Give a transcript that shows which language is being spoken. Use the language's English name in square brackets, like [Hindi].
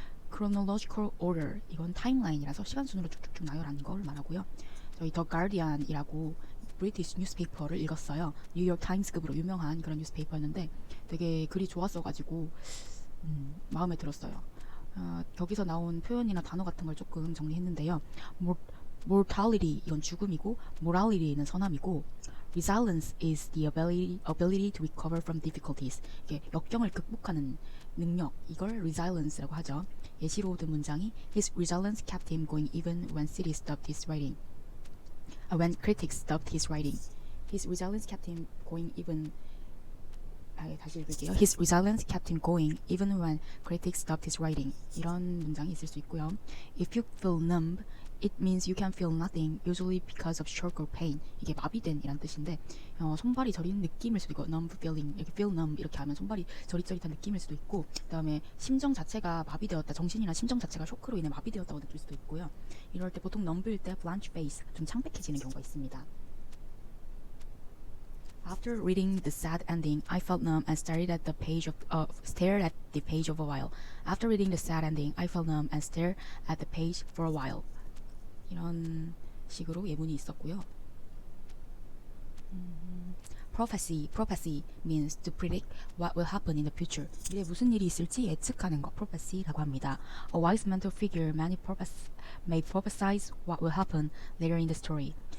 [Korean] chronological order 이건 타임라인이라서 시간순으로 쭉쭉쭉 나열하는 걸 말하고요. 저희 The Guardian이라고 브리티시 뉴스페이퍼를 읽었어요. 뉴욕 타임스급으로 유명한 그런 뉴스페이퍼였는데 되게 글이 좋았어가지고 마음에 들었어요. 여기서 나온 표현이나 단어 같은 걸 조금 정리했는데요. mortality 이건 죽음이고 morality는 선함이고 [English] resilience is the ability to recover from difficulties [Korean] 이게 역경을 극복하는 능력 이걸 resilience라고 하죠. 예시로 든 문장이 [English] His resilience kept him going even when cities stopped his writing. When critics stopped his writing. His resilience kept him going even [Korean] 다시 읽을게요. [English] His resilience kept him going even when critics stopped his writing. [Korean] 이런 문장이 있을 수 있고요. [English] If you feel numb, it means you can feel nothing, usually because of shock or pain. [Korean] 이게 마비된 이란 뜻인데 손발이 저리는 느낌일 수도 있고 numb feeling, 이렇게 feel numb 이렇게 하면 손발이 저릿저릿한 느낌일 수도 있고 그 다음에 심정 자체가 마비되었다, 정신이나 심정 자체가 쇼크로 인해 마비되었다고 느낄 수도 있고요. 이럴 때 보통 numb일 때 blanch face, 좀 창백해지는 경우가 있습니다. [English] After reading the sad ending, I felt numb and stared at the page of a while. After reading the sad ending, I felt numb and stared at the page for a while. [Korean] 이런 식으로 예문이 있었고요. [English] Prophecy means to predict what will happen in the future. [Korean] 미래에 무슨 일이 있을지 예측하는 거, prophecy라고 합니다. [English] A wise mental figure may prophesize what will happen later in the story.